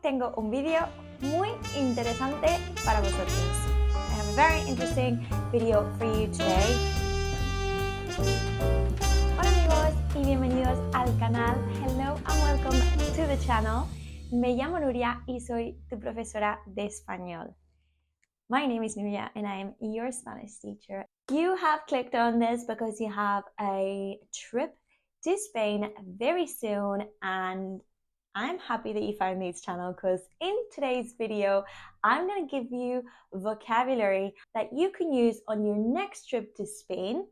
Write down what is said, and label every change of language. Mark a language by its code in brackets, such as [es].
[es] Tengo un vídeo muy interesante para vosotros. [en] I have a very interesting video for you today. [es] Hola amigos y bienvenidos al canal. [en] Hello and welcome to the channel. [es] Me llamo Nuria y soy tu profesora de español. [en] My name is Nuria and I am your Spanish teacher. You have clicked on this because you have a trip to Spain very soon, and I'm happy that you found this channel because in today's video, I'm going to give you vocabulary that you can use on your next trip to Spain.